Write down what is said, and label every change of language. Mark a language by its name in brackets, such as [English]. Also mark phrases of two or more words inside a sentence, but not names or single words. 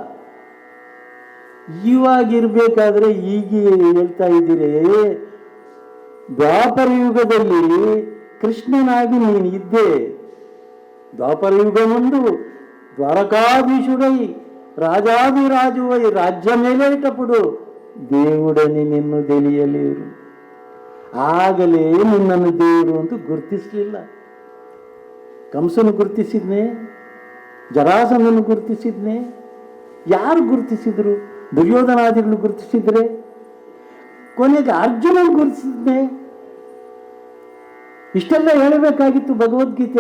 [Kannada] ಇವಾಗಿರ್ಬೇಕಾದ್ರೆ ಈಗ ಹೇಳ್ತಾ ಇದ್ದೀರಿ, ದ್ವಾಪರ ಯುಗದಲ್ಲಿ ಕೃಷ್ಣನಾಗಿ ನೀನು ಇದ್ದೆ. [Telugu] ద్వాపర యుగ ఒందు ద్వారకాధీశుడై రాజాదిరాజువై రాజ్య మేలేటపుడు దేవుడని నిన్ను తెలియలేరు. [Kannada] ಆಗಲೇ ನಿನ್ನನ್ನು ದೇವರು ಅಂತ ಗುರುತಿಸಲಿಲ್ಲ. ಕಂಸನು ಗುರುತಿಸಿದ್ನೆ, ಜರಾಸಂಧನು ಗುರುತಿಸಿದ್ನೆ. ಯಾರು ಗುರುತಿಸಿದ್ರು? ದುರ್ಯೋಧನಾದಿಗಳು ಗುರುತಿಸಿದ್ರೆ. ಕೊನೆಗೆ ಅರ್ಜುನನು ಗುರುತಿಸಿದ್ನೆ. ಇಷ್ಟೆಲ್ಲ ಹೇಳಬೇಕಾಗಿತ್ತು ಭಗವದ್ಗೀತೆ.